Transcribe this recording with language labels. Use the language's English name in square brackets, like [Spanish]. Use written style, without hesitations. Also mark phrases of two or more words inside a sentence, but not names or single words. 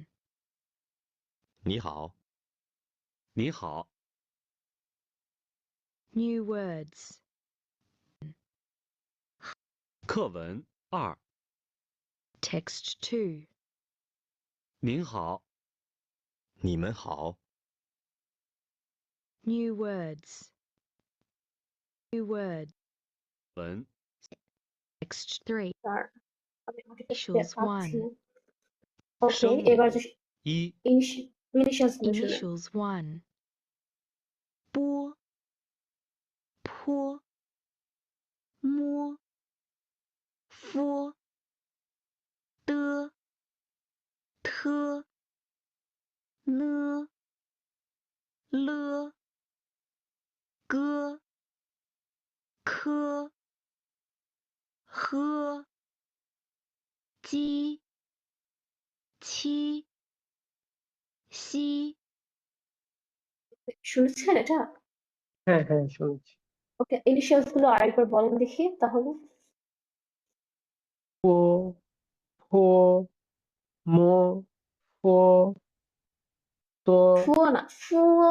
[Chinese] 你好，你好， [English] New words. [Chinese] 课文2， [English] Text 2. [Chinese] 您好，你们好， [English] New words. New word. [Chinese] 文 [English] Text 3. [Bangla] আর আমি আমাকে দেখতে [English] Initials [Bangla] পাচ্ছি [English] 1. [Bangla] না। ওকে, [Chinese] 声 [Bangla] এবার [Chinese] 母 [Bangla] যে [Chinese] 1， [Bangla] ইনিশিয়ালস গুলো শুনেন। [English] Initials 1. [Chinese] 波 坡 摸 佛 的 特 呢 了 个 科 呵 鸡 七 西 [Bangla] শুনেছেন এটা? হ্যাঁ হ্যাঁ শুনছি। ওকে, ইনিশিয়ালস গুলো আরেকবার বলেন দেখি তাহলে। [Chinese] পো ফো মো ফো তো [Bangla] ফুয়ো না, ফুয়ো।